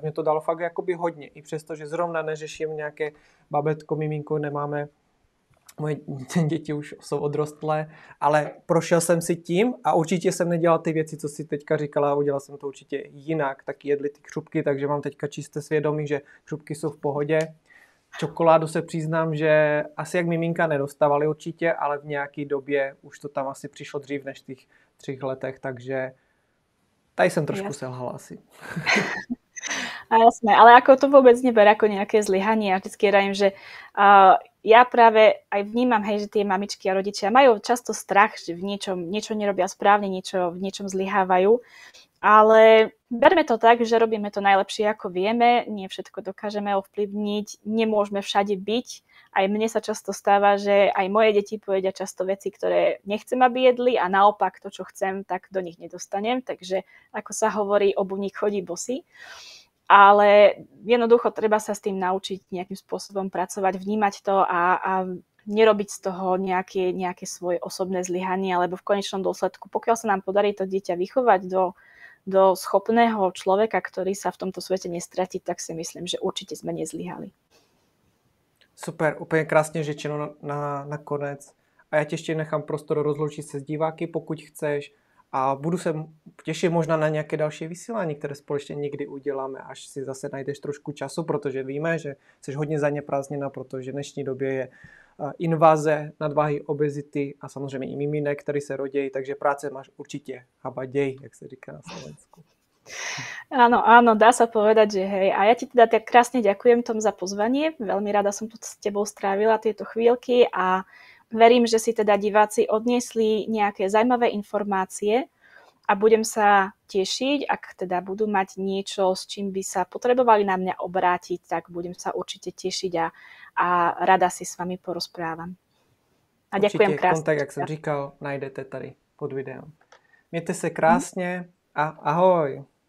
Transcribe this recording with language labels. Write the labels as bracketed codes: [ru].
[cs] Mě to dalo fakt jakoby hodně, i přesto, že zrovna neřeším nějaké babetko, miminko, nemáme, moje děti už jsou odrostlé, ale prošel jsem si tím a určitě jsem nedělal ty věci, co si teďka říkala, udělal jsem to určitě jinak, taky jedli ty křupky, takže mám teďka čisté svědomí, že křupky jsou v pohodě. Čokoládu se přiznám, že asi jak miminka nedostávali určitě, ale v nějaké době už to tam asi přišlo dřív než v těch 3 letech, takže tady jsem trošku selhala asi. [sk] A jasné, ale ako to vôbec neber ako nejaké zlyhanie. Ja vždycky rajím, že ja práve aj vnímam, hej, že tie mamičky a rodičia majú často strach, že v niečo nerobia správne, v niečom zlyhávajú. Ale berme to tak, že robíme to najlepšie, ako vieme, nie všetko dokážeme ovplyvniť, nemôžeme všade byť. Aj mne sa často stáva, že aj moje deti povedia často veci, ktoré nechcem, aby jedli a naopak to, čo chcem, tak do nich nedostanem. Takže ako sa hovorí, obuvník chodí bosý. Ale jednoducho treba sa s tým naučiť nejakým spôsobom pracovať, vnímať to a nerobiť z toho nejaké svoje osobné zlyhanie, alebo v konečnom dôsledku, pokiaľ sa nám podarí to dieťa vychovať do schopného človeka, ktorý sa v tomto svete nestratí, tak si myslím, že určite sme nezlyhali. [cs] Super, úplně krásně řečeno na konec. A já tě ještě nechám prostor rozloučit se s diváky, pokud chceš. A budu se těšit možná na nějaké další vysílání, které společně někdy uděláme, až si zase najdeš trošku času, protože víme, že jsi hodně zaneprázdněna, protože v dnešní době je invaze, nadváhy, obezity a samozřejmě i miminek, který se rodějí, takže práce máš určitě habaděj, jak se říká na Slovensku. [sk] Áno, dá sa povedať, že hej. A ja ti teda tak krásne ďakujem Tom za pozvanie. Veľmi rada som tu s tebou strávila tieto chvíľky a verím, že si teda diváci odniesli nejaké zaujímavé informácie a budem sa tešiť, ak teda budú mať niečo, s čím by sa potrebovali na mňa obrátiť, tak budem sa určite tešiť a rada si s vami porozprávam. A ďakujem krásne. [cs] Kontakt, jak jsem říkal, najdete tady pod videem. Mějte se krásně a ahoj.